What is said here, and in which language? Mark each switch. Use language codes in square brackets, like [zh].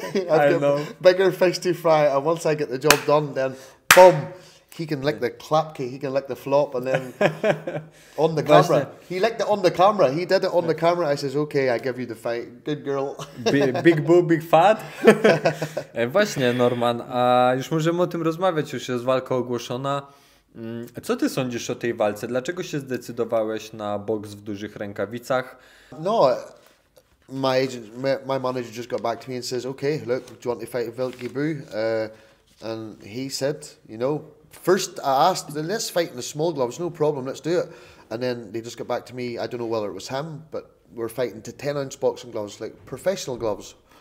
[en] I know. Bigger fish to fry, and once I get the job done, then boom, he can lick the klapke, he can lick the flop, and then on the camera. He licked it on the camera. He did it on the camera. I says, okay, I give you the fight. Good girl. Big boo, big fat. [pl] Właśnie, Norman, a już możemy o tym rozmawiać, już jest walka ogłoszona. Co ty sądzisz o tej walce? Dlaczego się zdecydowałeś na boks w dużych rękawicach? [en] No, my manager just got back to me and says, okay, look, do you want to fight Wilkie Boo? And he said, you know, first I asked, let's fight in the small gloves, no problem, let's do it. And then they just got back to me, I don't know whether it was him, but we're fighting to 10-ounce boxing gloves, like professional gloves.